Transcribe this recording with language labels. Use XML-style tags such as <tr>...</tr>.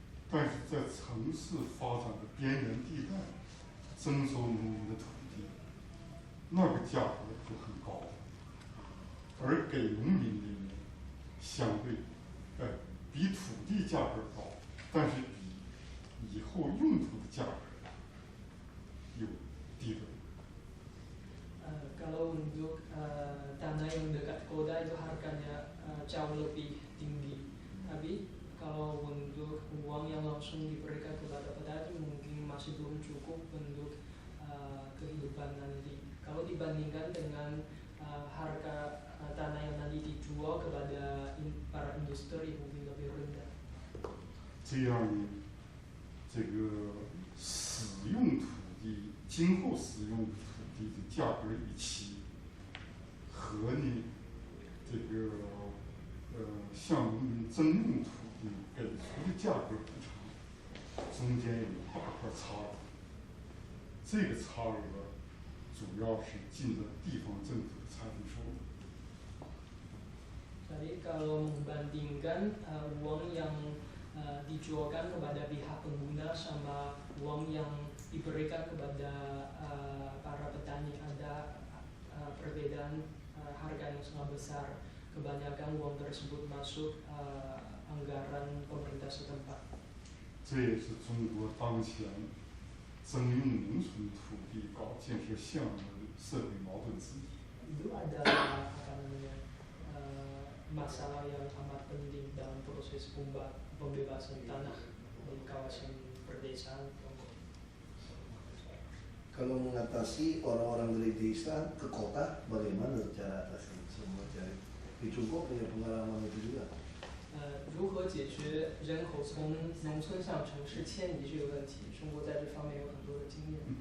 <zh>但是在城市发展的边缘地带征收农民的土地，那个价格就很高，而给农民的呢相对，比土地价格高，但是比以后用途的价格又低得多。</zh> <id>Kalau untuk tanah yang dekat kota itu harganya jauh lebih tinggi. Tapi kalau untuk uang yang langsung diberikan kepada petani mungkin masih belum cukup untuk kehidupan nanti. Kalau dibandingkan dengan harga tanah yang nanti dijual kepada para industri mungkin lebih rendah.</id> <zh>这样呢，这个使用土地今后使用土地的价格预期和呢这个向农民征用土地给出的价格补偿中间有一大块差额，这个差额主要是进了地方政府的财政收入。</zh> <id>Jadi kalau membandingkan uang yang dijualkan kepada pihak pengguna sama uang yang diberikan kepada para petani ada perbedaan harga yang sangat besar. Kebanyakan uang tersebut masuk anggaran pemerintah setempat.</id> <zh>这也是中国当前征用农村土地搞建设项目的社会矛盾之一。</zh> <id>Itu adalah apa namanya masalah yang amat penting dalam proses pembebasan tanah di kawasan perdesaan. Kalau mengatasi orang-orang dari desa ke kota, bagaimana cara atasi semua cari? Di Cungko punya pengalaman itu juga.</id> <zh>如何解决人口从农村向城市迁移这个问题？中国在这方面有很多的经验，</zh>